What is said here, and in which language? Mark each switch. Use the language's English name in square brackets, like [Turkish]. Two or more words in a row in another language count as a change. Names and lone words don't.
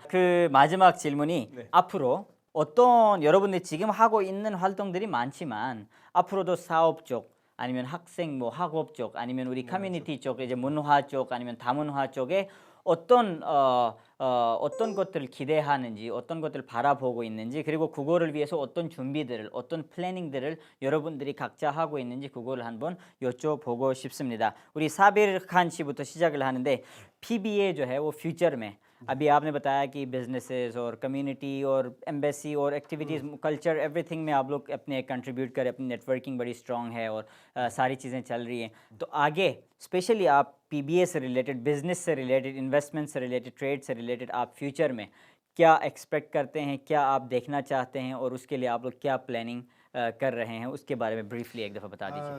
[Korean] 그 마지막 질문이 앞으로 어떤 여러분들이 지금 하고 있는 활동들이 많지만 앞으로도 사업 쪽 아니면 학생 학업 쪽 아니면 우리 커뮤니티 쪽 이제 문화 쪽 아니면 다문화 쪽에 어떤 것들을 기대하는지 어떤 것들을 바라보고 있는지 그리고 그거를 위해서 어떤 준비들을 어떤 플래닝들을 여러분들이 각자 하고 있는지 그거를 한번 여쭤보고 싶습니다. 우리 사비르 칸 씨부터 시작을 하는데 [Urdu] PBA جو ہے وہ فیوچر میں ابھی آپنے بتایا کہ بزنسز اور کمیونٹی اور ایمبیسی اور ایکٹیویٹیز [English] culture everything [Urdu] میں آپ لوگ اپنے کنٹریبیوٹ کریں اپنی نیٹورکنگ بڑی سٹرانگ ہے اور ساری چیزیں چل رہی ہیں تو آگے اسپیشلی آپ پی‌بی‌اے سے ریلیٹڈ بزنس سے ریلیٹڈ انویسٹمنٹ سے ریلیٹڈ ٹریڈ سے ریلیٹڈ آپ فیوچر میں کیا ایکسپیکٹ کرتے ہیں کیا آپ دیکھنا چاہتے ہیں اور اسکے لیے آپ لوگ کیا پلاننگ کر رہے ہیں اسکے بارے میں بریفلی ایک دفعہ بتا دیجیے.